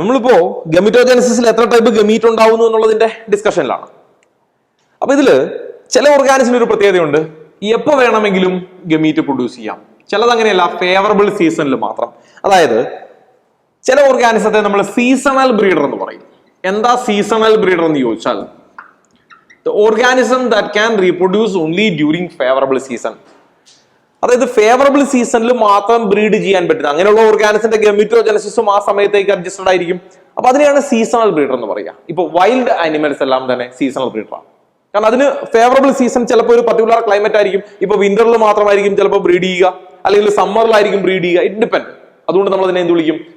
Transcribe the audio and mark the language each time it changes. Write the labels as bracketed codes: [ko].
[ml] നമ്മളിപ്പോ ഗമിറ്റോജനസിസിൽ എത്ര type gamete ഉണ്ടാവുന്നു എന്നുള്ളതിന്റെ ഡിസ്കഷനിലാണ്. അപ്പൊ ഇതില് ചില ഓർഗാനിസിന് ഒരു പ്രത്യേകതയുണ്ട്, എപ്പോ വേണമെങ്കിലും ഗമീറ്റ് പ്രൊഡ്യൂസ് ചെയ്യാം. ചിലത് അങ്ങനെയല്ല, ഫേവറബിൾ സീസണിൽ മാത്രം. അതായത് ചില ഓർഗാനിസത്തെ നമ്മൾ സീസണൽ ബ്രീഡർ എന്ന് പറയും. എന്താ സീസണൽ ബ്രീഡർ എന്ന് ചോദിച്ചാൽ, [en] the organism that can reproduce only during favorable season. [ml] അതായത് ഫേവറബിൾ സീസണിൽ മാത്രം ബ്രീഡ് ചെയ്യാൻ പറ്റുന്ന അങ്ങനെയുള്ള ഓർഗാനിസിന്റെ ഗമിറ്റോജനസിസും ആ സമയത്തേക്ക് അഡ്ജസ്റ്റഡ് ആയിരിക്കും. അപ്പൊ അതിനെയാണ് സീസണൽ ബ്രീഡർ എന്ന് പറയുക. ഇപ്പൊ വൈൽഡ് ആനിമൽസ് എല്ലാം തന്നെ സീസണൽ ബ്രീഡറാണ്. കാരണം അതിന് ഫേവറബിൾ സീസൺ ചിലപ്പോൾ ഒരു പർട്ടിക്കുലർ ക്ലൈമറ്റ് ആയിരിക്കും. ഇപ്പൊ വിന്ററിൽ മാത്രമായിരിക്കും ചിലപ്പോൾ ബ്രീഡ് ചെയ്യുക, അല്ലെങ്കിൽ സമ്മറിലായിരിക്കും ബ്രീഡ് ചെയ്യുക. It depend. അതുകൊണ്ട് നമ്മൾ അതിനെ എന്ത് വിളിക്കും?